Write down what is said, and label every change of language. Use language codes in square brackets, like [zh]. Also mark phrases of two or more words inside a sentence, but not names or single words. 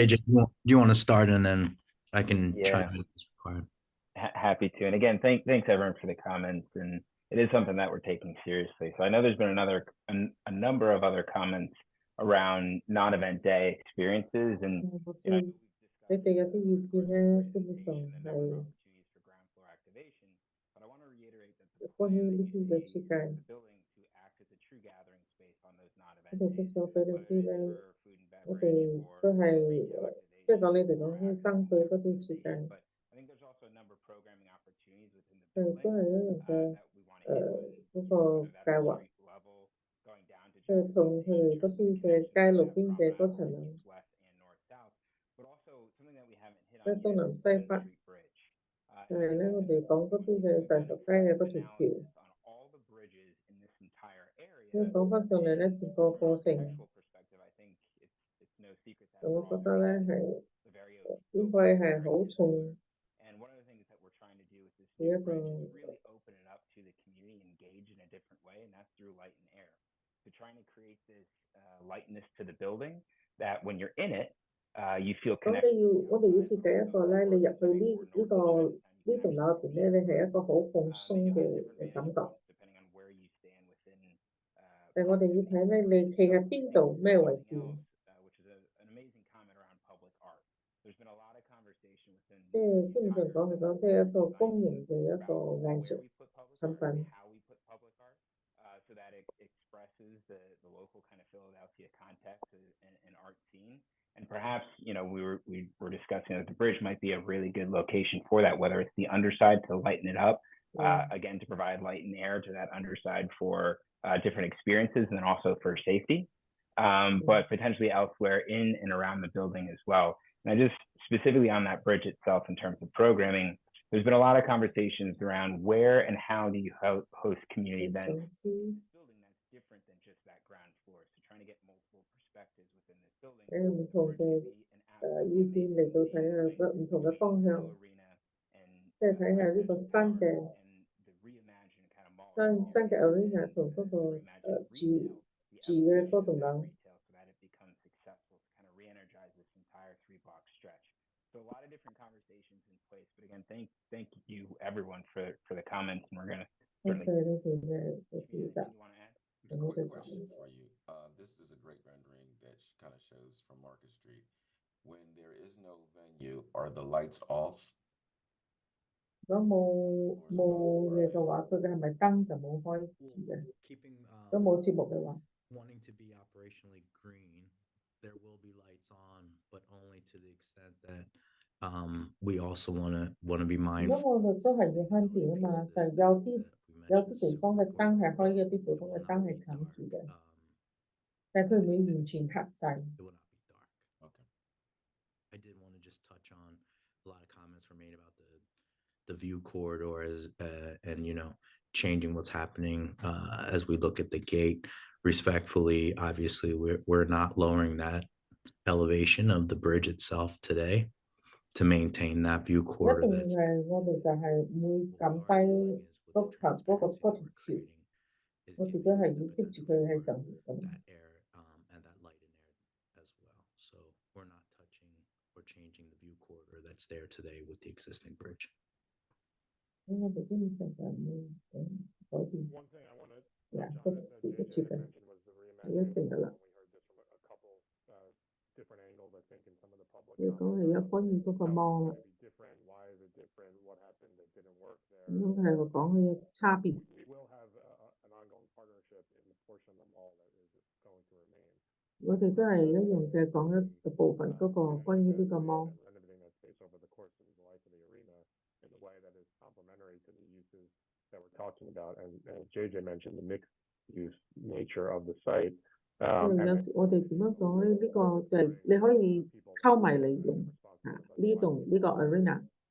[en] JJ, do you want to start and then I can Yeah. chime in as required. Happy to. And again, thanks everyone for the comments. And it is something that we're taking seriously. So I know there's been a number of other comments around non-event day experiences, and you know, [yue] 你哋有啲意見咧，基本上係 [en] but I want to reiterate that the [yue] 關於呢啲嘅設計， [en] building to act as a true gathering space on those [yue] 我 [en] non-event [yue] 哋都 [en] days, [yue] 想俾你 [en] whether [yue] 知 [en] it's [yue] 咧， [en] for food and [yue] 我 [en] beverage [yue] 哋 [en] or [yue] 都係 [en] retail [yue] 即係 [en] activation [yue] 講你哋 [en] or [yue] 講針對嗰啲設計， [en] but I think there's also a number of programming opportunities within the [yue] 佢 [en] building [yue] 都係一樣嘅 [en] that we want to implement. [yue] 嗰個 [en] Whether that's [yue] 計 [en] at [yue] 劃， [en] street level, going down to [yue] 即係 [en] just [yue] 同佢哋嗰啲嘅街路邊嘅嗰層樓， [en] east, west, and north, south, but also something that we haven't hit [yue] 即 [en] on [yue] 係東 [en] yet [yue] 南 [en] is [yue] 西 [en] the [yue] 北。 [en] street bridge. [yue] 但係咧，我哋講嗰啲嘅大十街嘅嗰條橋， 因為講翻上嚟咧，成個過程， [en] perspective, I think it's no secret that [yue] 我 [en] we're all [yue] 覺得咧 [en] very [yue] 係 [en] very [yue] 應該係好重 [en] And one of the things that we're trying to do with this [yue] 嘅 [en] new [yue] 一個 [en] bridge is really open it up to the community, engage in a different way, and that's through light and air. So trying to create this lightness to the building that when you're in it, you feel [yue] 咁 [en] connected. [yue] 我哋要設計一個咧，你入去呢棟樓入邊咧，你係一個好放鬆嘅感覺。 [en] Depending on where you stand within [yue] 但係我哋要睇咧，你企喺邊度咩位置， [en] which is an amazing comment around public art. There's been a lot of conversation within [yue] 即係基本上講嚟講，即係一個公營嘅一個藝術產品。 [en] how we put public art so that it expresses the local kind of Philadelphia context and art scene. And perhaps, you know, we were discussing that the bridge might be a really good location for that, whether it's the underside to lighten it up, again, to provide light and air to that underside for different experiences and then also for safety, but potentially elsewhere in and around the building as well. And I just specifically on that bridge itself in terms of programming, there's been a lot of conversations around where and how do you host community events in this building that's different than just that ground floor. So trying to get multiple perspectives within this building. [yue] 喺唔同嘅意見嚟到睇下個唔同嘅方向，即係睇下呢個新嘅新嘅 arena 同嗰個住嘅嗰棟樓。 [en] re-energize this entire 3-block stretch. So a lot of different conversations in place. But again, thank you everyone for the comments, and we're gonna certainly. Quick question for you. This is a great rendering that kind of shows from Market Street. When there is no venue, are the lights off? [yue] 如果冇嘢嘅話，佢哋係咪燈就冇開住嘅？都冇節目嘅話。 [en] Wanting to be operationally green, there will be lights on, but only to the extent that we also want to be [yue] 如 [en] mindful. [yue] 果我哋都係要慳電啊嘛，但係有啲地方嘅燈係開，有啲地方嘅燈係冚住嘅，但係佢唔會完全黑晒。 [en] I did want to just touch on a lot of comments were made about the view corridors and you know changing what's happening as we look at the gate. Respectfully, obviously, we're not lowering that elevation of the bridge itself today to maintain that view [yue] 一 [en] corridor. [yue] 定係我哋就係唔會撳低嗰條橋，我哋都係要 keep 住佢喺上面咁。 [en] And that light and air as well. So we're not touching or changing the view corridor that's there today with the existing bridge. [yue] 我哋基本上就唔會改變。 [en] One thing I want to [yue] 個設計係一定㗎啦。 [en] different angles, I think, in some of the public. [yue] 你講係有關於嗰個網啦。 [en] Different. Why is it different? What happened that didn't work there? [yue] 咁係我講佢有差別。 [en] We will have an ongoing partnership in the portion of the mall that is going to remain. [yue] 我哋都係一樣嘅講一部分嗰個關於呢個網。 [en] Renovating that space over the course of the life of the arena in a way that is complementary to the uses that we're talking about. And as JJ mentioned, the mixed use nature of the site. [yue] 有時我哋點樣講咧？呢個就係你可以溝埋嚟用呢棟呢個 arena。